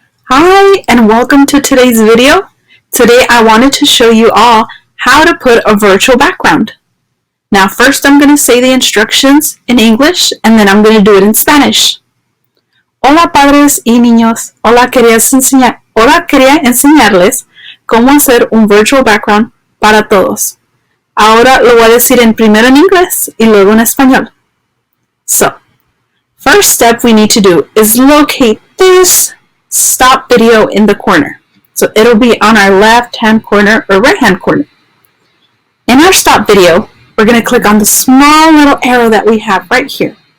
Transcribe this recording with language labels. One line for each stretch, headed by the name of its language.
English: Hi and welcome to today's video. Today I wanted to show you all how to put a virtual background. Now first I'm going to say the instructions in English and then I'm going to do it in Spanish.
Spanish: Hola padres y niños, quería enseñarles cómo hacer un virtual background para todos. Ahora lo voy a decir primero en inglés y luego en español.
English: So, first step we need to do is locate this stop video in the corner. So it'll be on our left hand corner or right hand corner. In our stop video, we're going to click on the small little arrow that we have right here.